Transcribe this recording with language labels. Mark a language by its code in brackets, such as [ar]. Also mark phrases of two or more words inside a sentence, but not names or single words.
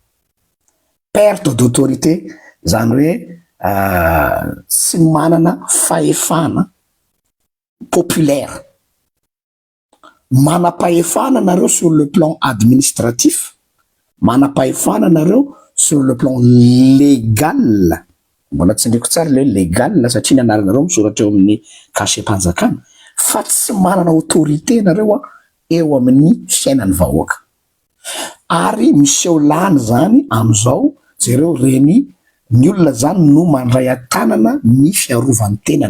[fr] Perte d'autorité [mg] zany hoe tsy manana fahefana populaire. Manam-pahefana nareo [fr] sur le plan administratif, [mg] manam-pahefana nareo [fr] sur le plan légal. [mg] Mbola tsindriko tsara le légal satria ny anaranareo misoratra eo amin'ny cachet-mpanjakana fa tsy manana autorité nareo eo amin'ny fiainan'ny vahoaka. Ary miseho lany zany amin'izao jereo reny ny olona zany no mandray atanana ny fiarovan'ny tenany